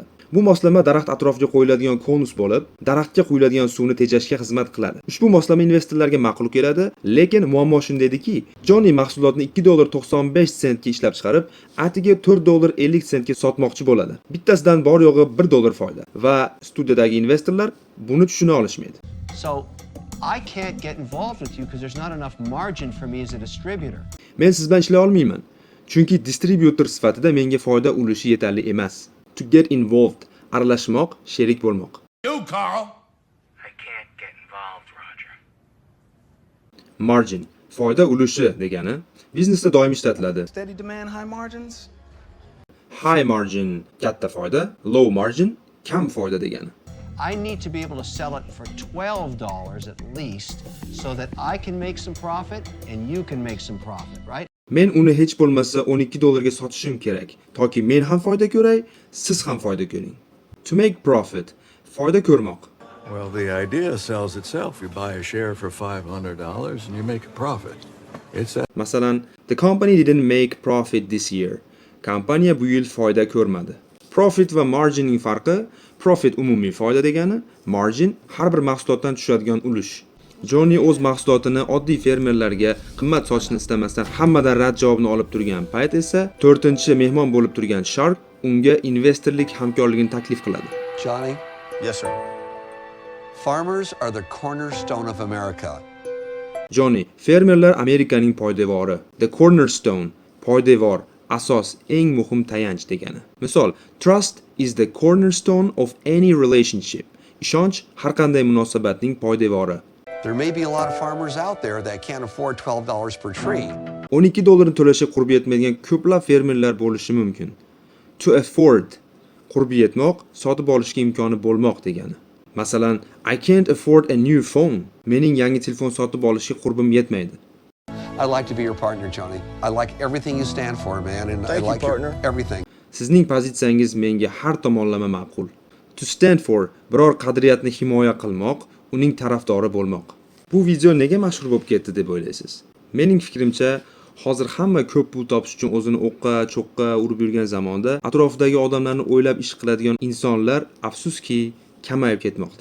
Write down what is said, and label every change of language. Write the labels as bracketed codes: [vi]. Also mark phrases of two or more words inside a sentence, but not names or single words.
[uz] Bu moslama daraxt atrofiga qo'yiladigan konus bo'lib, daraxtga quyiladigan suvni tejashga xizmat qiladi. Ushbu moslama investorlarga ma'qul keladi, lekin muammo shunda ediki, Jonni mahsulotni $2.95 ga ishlab chiqarib, atiga $4.50 ga sotmoqchi bo'ladi. Bittasidan bor yo'g'i $1 foyda va studiyadagi investorlar buni tushuna olishmaydi. [en] So I can't get involved with you because there's not enough margin for me as a distributor. [uz] Men siz bilan ishlay olmayman, chunki distributor sifatida menga foyda ulushi yetarli emas. [en] To get involved, [uz] aralashmoq, sherik bo'lmoq. [en] You, Carl. I can't get involved, Roger. Margin, [uz] foyda ulushi degani biznesda doim ishlatiladi. [en] Steady demand, high margins. High margin [uz] katta foyda, [en] low margin [uz] kam foyda degani. [en] I need to be able to sell it for $12 at least so that I can make some profit and you can make some profit, right? [uz] Men uni hech bo'lmasa $12 ga sotishim kerak, toki men ham foyda ko'ray, siz ham foyda ko'ring. [en] To make profit, [uz] foyda ko'rmoq. [en] Well, the idea sells itself. You buy a share for $500 and you make a profit. It's that. Masalan, the company didn't make profit this year. [uz] Kompaniya bu yil foyda ko'rmadi. Profit va marginning farqi, profit umumiy foyda degani, margin har bir mahsulotdan tushadigan ulush. Jonni o'z mahsulotini oddiy fermerlarga qimmat sotishni istamasdan hammadan rad javobini olib turgan payt esa 4-mehmon bo'lib turgan Shark unga investorlik hamkorligini taklif qiladi. [en] Johnny, Yes, sir. farmers are the cornerstone of America. [uz] Jonni, fermerlar Amerikaning poydevori, [en] the cornerstone, [uz] poydevor, asos, eng muhim tayanch degani. Misol, [en] trust is the cornerstone of any relationship. [uz] Ishonch har qanday munosabatning poydevori. [en] There may be a lot of farmers out there that can't afford $12 per tree. [uz] $12 to'lashga qurbi yetmaydigan ko'plab fermerlar bo'lishi mumkin. [en] To afford, [uz] qurbi yetmoq, sotib olishga imkoni bo'lmoq degani. Masalan, [en] I can't afford a new phone. [uz] Mening yangi telefon sotib olishga qurbim yetmaydi. [en] I'd like to be your partner, Johnny. I like everything you stand for, man, and I Thank you, like your partner. everything. [uz] Sizning pozitsiyangiz menga har tomonlama ma'qul. [en] To stand for, [uz] biror qadriyatni himoya qilmoq, uning tarafdori bo'lmoq. Bu video nega mashhur bo'lib ketdi deb o'ylaysiz? Mening fikrimcha, hozir hamma ko'p pul topish uchun o'zini o'qqa, cho'qqa urib yurgan zamonda atrofidagi odamlarni o'ylab ish qiladigan insonlar afsuski kamayib ketmoqda.